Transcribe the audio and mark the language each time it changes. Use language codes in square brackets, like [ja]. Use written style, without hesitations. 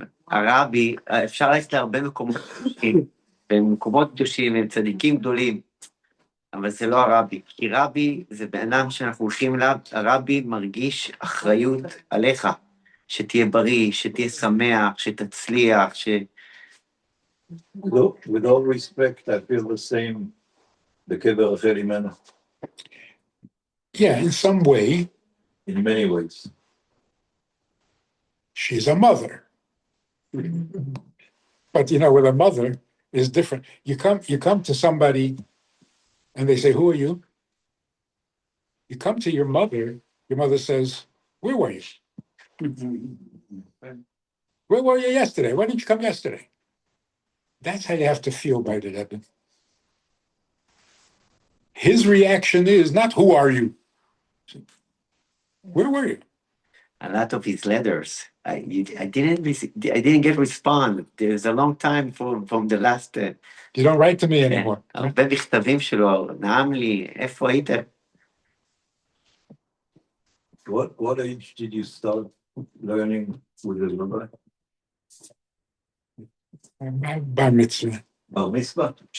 [he] הרבי, אפשר ללכת להרבה מקומות קדושים, במקומות קדושים הם צדיקים גדולים, אבל זה לא הרבי, כי רבי זה בן אדם שאנחנו הולכים אליו, הרבי מרגיש אחריות עליך, שתהיה בריא, שתהיה שמח, שתצליח, [en] With all respect, I feel the same בקבר רחל אימנו. Yeah, in some way. In many ways. She's a mother. But with a mother is different. You come to somebody and they say, who are you? You come to your mother says, where were you? Where were you yesterday? Why didn't you come yesterday? That's how you have to feel by the Rebbe. His reaction is not, who are you? Where were you? a lot of his letters. I didn't get respond. There's a long time from the last. You don't write to me anymore. [he] הרבה מכתבים שלו, נעם לי, איפה היית? [en] What age did you start learning with the rabbi? Bar mitzvah. Bar mitzvah?